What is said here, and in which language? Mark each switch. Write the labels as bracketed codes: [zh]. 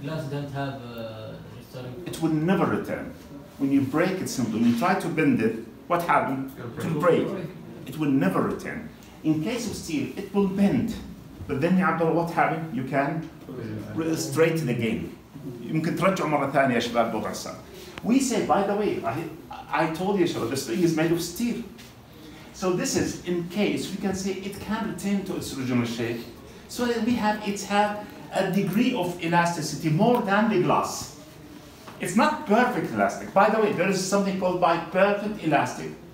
[en] Glass don't have restoring. It will never return. When you break it simply, when you try to bend it, what happens? It will break. It will never return. In case of steel, it will bend. But then what happens? You can straighten again. [ar] يمكن ترجعوا مرة ثانية يا شباب بوضع السنة. [en] We say, by the way, I told you, the spring is made of steel. So this is, in case, we can say it can return to its original shape. So that we have, it have a degree of elasticity more than the glass. It's not perfect elastic. By the way, there is something called perfect elastic.